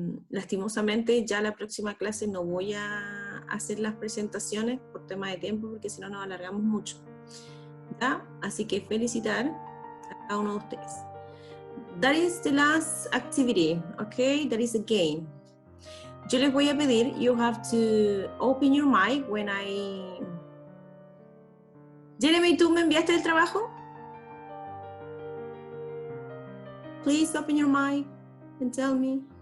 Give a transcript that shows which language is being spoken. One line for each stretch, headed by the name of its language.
Spanish: Lastimosamente ya la próxima clase no voy a hacer las presentaciones por tema de tiempo porque si no nos alargamos mucho. ¿Ya? Así que felicitar a cada uno de ustedes.
English: That is the last activity, okay? That is a game.
Spanish: Yo les voy a pedir,
English: you have to open your mic when I...
Spanish: Jeremy, ¿tú me enviaste el trabajo?
English: Please open your mic and tell me.